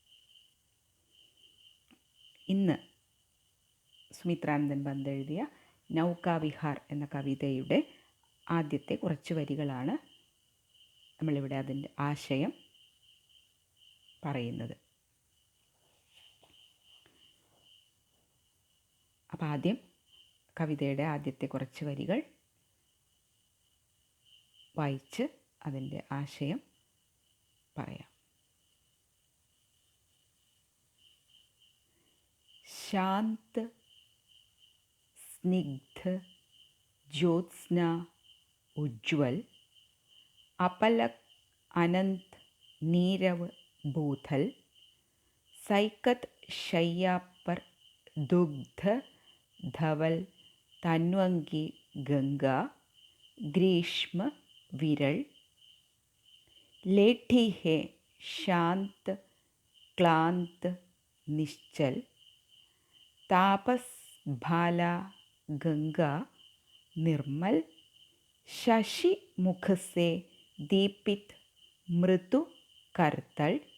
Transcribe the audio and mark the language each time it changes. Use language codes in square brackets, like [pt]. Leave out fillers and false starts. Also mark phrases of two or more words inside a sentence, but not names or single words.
[ml] ഇന്ന് സുമിത്രാനന്ദൻ പന്ത് എഴുതിയ നൗക വിഹാർ എന്ന കവിതയുടെ ആദ്യത്തെ കുറച്ച് വരികളാണ് നമ്മളിവിടെ അതിൻ്റെ ആശയം പറയുന്നത്. അപ്പം ആദ്യം കവിതയുടെ ആദ്യത്തെ കുറച്ച് വരികൾ വായിച്ച് അതിൻ്റെ ആശയം പറയാം. [hi] शांत स्निग्ध ज्योत्स्ना उज्ज्वल अपलक अनंत नीरव भूथल सैकत शय्या पर दुग्ध धवल तन्वंगी गंगा ग्रीष्म विरल लेठी है शांत क्लांत निश्चल तापस भाला गंगा निर्मल शशि मुख से दीपित मृदु करतल